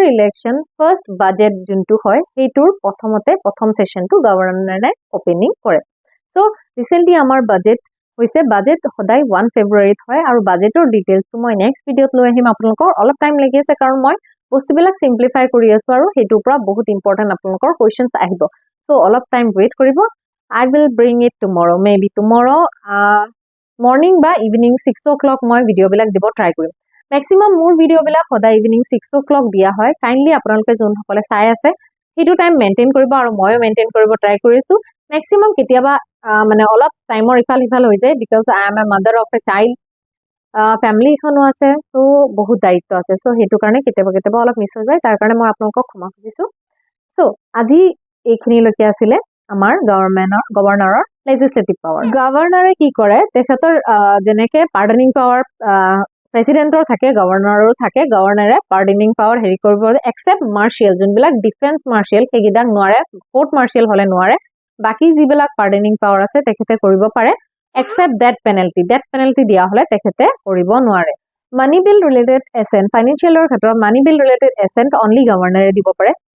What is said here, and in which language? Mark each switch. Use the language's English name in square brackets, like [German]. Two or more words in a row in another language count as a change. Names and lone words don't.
[English] election first budget [Assamese] যোনটো হয় সেইটোৰ প্ৰথম সেশনটো গভৰ্ণৰে ওপেনিং কৰে [English] so recently [Assamese] আমাৰ বাজেট হৈছে বাজেট সদায় 1 ফেব্ৰুৱাৰীত হয় আৰু বাজেটৰ ডিটেইলছটো মই [English] next video [Assamese] লৈ আহিম আপোনালোকৰ অলপ টাইম লাগি আছে কাৰণ মই বস্তুবিলাক সিম্পলিফাই কৰি আছো আৰু সেইটোৰ পৰা বহুত ইম্পৰ্টেন্ট আপোনালোকৰ কোৱেশ্চনছ আহিব সো অলপ [English] time wait [Assamese] কৰিব [English] I will bring it tomorrow maybe tomorrow [Assamese] morning বা [English] evening 6 o'clock [Assamese] মই ভিডিও বিলাক দিব ট্ৰাই কৰিম maximum মোৰ ভিডিও বিলাক সদায় [English] evening 6 o'clock [Assamese] দিয়া হয় কাইন্ডলি আপোনালোকে যোন সকলে চাই আছে সেইটো [English] time maintain [Assamese] কৰিব আৰু ময়ো মেইনটেইন কৰিব ট্ৰাই কৰিছো maximum কেতিয়াবা মানে অলপ টাইমৰ ইফাল ইফাল হৈ যায় [English] because I am a mother of a child [Assamese] ফ্যামিলি এখনো আছে সো বহুত দায়িত্ব আছে সো সেইটো কাৰণে কেতিয়াবা অলপ মিছ হৈ যায় তাৰ কাৰণে মই আপোনালোকক ক্ষমা খুজিছো সো আজি এইখিনিলৈকে আছিলে আমাৰ গভৰ্ণৰৰ [English] legislative power [Assamese] গভৰ্ণৰে কি কৰে তেখেতৰ যেনেকে [English] pardoning power [Assamese] প্ৰেসিডেন্টৰ থাকে গভৰ্ণৰো থাকে গভৰ্ণৰে [English] pardoning power [Assamese] হেৰি কৰিব [English] except martial [Assamese] যোনবিলাক [English] defence martial [Assamese] সেইগিদাক নোৱাৰে [English] court martial [Assamese] হলে নোৱাৰে বাকি যিবিলাক [English] pardoning power [Assamese] আছে তেখেতে কৰিব পাৰে [English] except death penalty [Assamese] দিয়া হলে তেখেতে কৰিব নোৱাৰে [English] money bill related assent [Assamese] ফাইনান্সিয়েলৰ ক্ষেত্ৰত [English] money bill related assent [Assamese] অনলি গভৰ্ণৰে দিব পাৰে